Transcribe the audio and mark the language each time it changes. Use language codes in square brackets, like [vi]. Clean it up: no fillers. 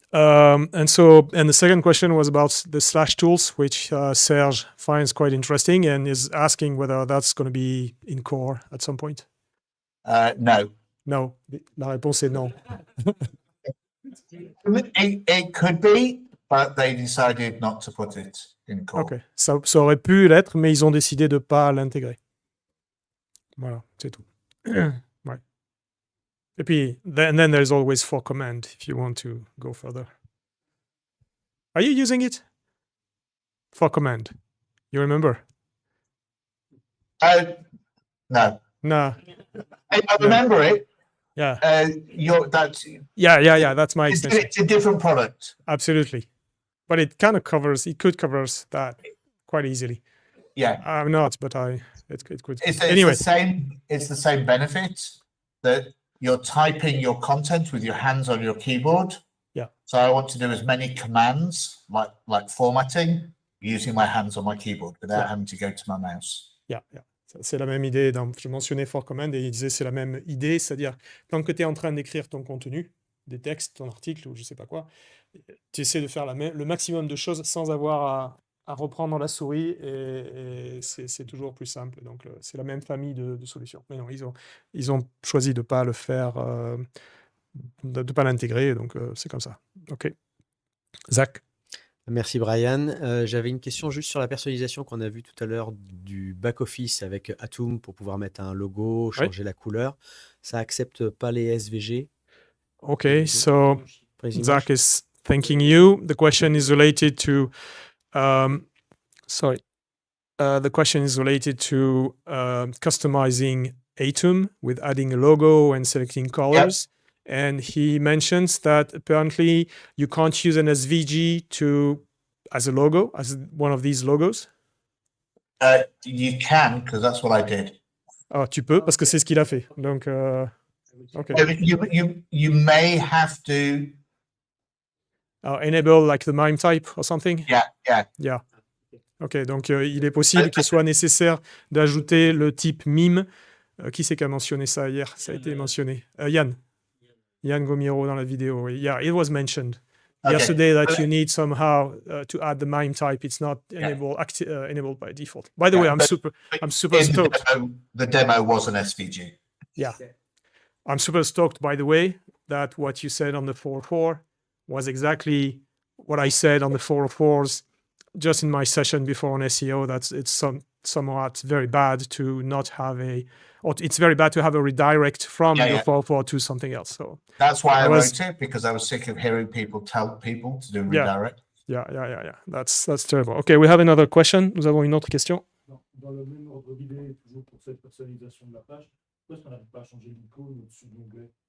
[en] And the second question was about the slash tools, which Serge finds quite interesting and is asking whether that's going to be in core at some point. No. [fr] No, la réponse est non. [en] It could be, but they decided not to put it in core. [fr] Ok, ça aurait pu l'être, mais ils ont décidé de pas l'intégrer. Voilà, c'est tout. Ouais. Et puis, [en] then there's always for command if you want to go further. Are you using it? For command. You remember? No. Nah. I remember it. Yeah. That's Yeah. That's my extension. it's a different product. Absolutely. But it kind of could cover that quite easily. Yeah. I'm not, but it could. It's Anyway. the same benefit that you're typing your content with your hands on your keyboard. Yeah. So I want to do as many commands like formatting using my hands on my keyboard without having to go to my mouse. [fr] Yeah. C'est la même idée. Je mentionnais for command et il disait c'est la même idée, c'est-à-dire tant que tu es en train d'écrire ton contenu, des textes, ton article ou je sais pas quoi, tu essaies de faire le maximum de choses sans avoir à reprendre la souris et c'est toujours plus simple. Donc c'est la même famille de solutions. Mais non, ils ont choisi de pas le faire, de pas l'intégrer. Donc c'est comme ça. Ok. Zach. Merci Brian. J'avais une question juste sur la personnalisation qu'on a vue tout à l'heure du back-office avec Atom pour pouvoir mettre un logo, changer la couleur. Ça accepte pas les SVG. [en] Okay, so Zach is thanking you. The question is related to, the question is related to customizing Atom with adding a logo and selecting colors. Yep. And he mentions that apparently you can't use an SVG as a logo, as one of these logos. You can, because that's what I did. [fr] Oh, tu peux, parce que c'est ce qu'il a fait. Donc, okay. [en] You may have to enable like the MIME type or something. Yeah. [fr] Ok, donc il est possible qu'il soit nécessaire d'ajouter le type mime. Qui c'est qui a mentionné ça hier? Ça a été mentionné. Yann Gomiro dans la vidéo. Oui. [en] Yeah, it was mentioned yesterday that you need somehow to add the MIME type. It's not enabled by default. By the way, I'm super stoked. The demo was an SVG. Yeah. I'm super stoked, by the way, that what you said on the 404 was exactly what I said on the 404s just in my session before on SEO. It's somewhat very bad to not have it's very bad to have a redirect from the 404 to something else. So that's why I wrote it, because I was sick of hearing people tell people to do redirect. Yeah. That's terrible. Okay, we have another question. [fr] Nous avons une autre question. Dans le même ordre d'idée, toujours pour cette personnalisation de la page, pourquoi est-ce qu'on n'arrive pas à changer l'icône au-dessus de l'onglet?